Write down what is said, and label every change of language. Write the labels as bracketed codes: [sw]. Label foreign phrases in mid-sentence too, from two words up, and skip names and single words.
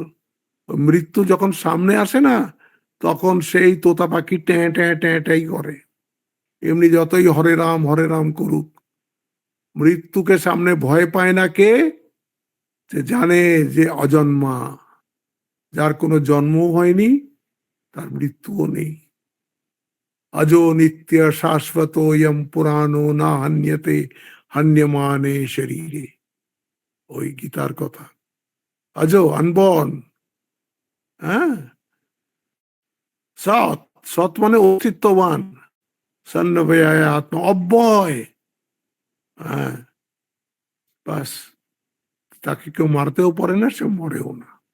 [bn] মৃত্যু যখন সামনে আসে না, তখন সেই তোতা পাখি ট্যাঁ ট্যাঁ ট্যাঁ ট্যাঁই করে। এমনি যতই হরে রাম করুক, মৃত্যুকে সামনে ভয় পায় না কে? যে জানে যে অজন্মা, যার কোনো জন্মও হয়নি, তার মৃত্যুও নেই। [sa] अजो नित्य शाश्वतो यम पुराणो ना हन्यते हन्यमाने शरीरे। [bn] ওই গীতার কথা। আজো আনবর্ন, হ্যাঁ, সৎ, সৎ মানে অস্তিত্ববান, সন্নভয় আত্মা, অব্যয়। হ্যাঁ, বাস, তাকে কেউ মারতেও পারে না, সে মরেও না।